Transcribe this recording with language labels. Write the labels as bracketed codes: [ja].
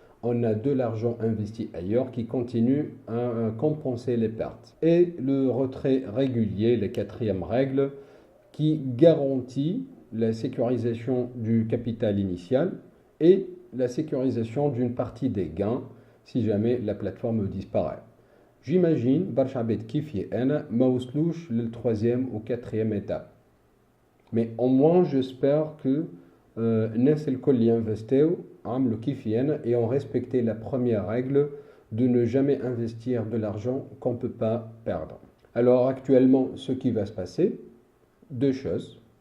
[fr] On a de l'argent investi ailleurs qui continue à compenser les pertes. Et le retrait régulier, la quatrième règle, qui garantit la sécurisation du capital initial et la sécurisation d'une partie des gains si jamais la plateforme disparaît. [ar] J'imagine, برشا عباد كيفي أنا ما وصلوش لل [fr] troisième ou quatrième étape. Mais au moins, j'espère que [ar] الناس الكل ينفستيو عملوا كيفي أنا [fr] et ont respecté la première règle de ne jamais investir de l'argent qu'on ne peut pas perdre. Alors actuellement, ce qui va se passer, deux choses.